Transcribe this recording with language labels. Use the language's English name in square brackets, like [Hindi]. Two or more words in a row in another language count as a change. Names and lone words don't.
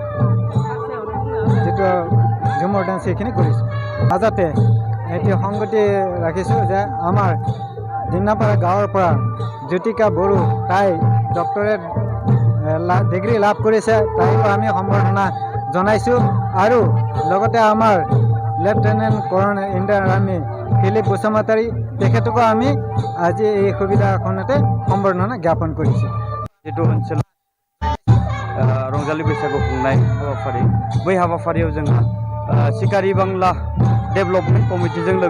[Assamese] যিটো ঝুমৰ ডান্স সেইখিনি কৰিছোঁ মাজতে এটি সংগতি ৰাখিছোঁ যে আমাৰ দিনাপাৰা গাঁৱৰ পৰা জ্যোতিকা বড়ো তাই ডক্টৰেট ডিগ্ৰী লাভ কৰিছে তাইকো আমি সম্বৰ্ধনা জনাইছোঁ আৰু লগতে আমাৰ লেফটেনেণ্ট কৰ্ণেল ইণ্ডিয়ান আৰ্মি ফিলিপ বসুমতাৰী তেখেতকো আমি আজি এই সুবিধাখনতে সম্বৰ্ধনা জ্ঞাপন কৰিছোঁ [Bodo] जितु ओनसोल रंजालि बैसागु खुंनाय हाबाफारि बै हाबाफारियाव जोंहा सिखारि बांला डेभेलपमेन्ट कमिटिजों लोगोसे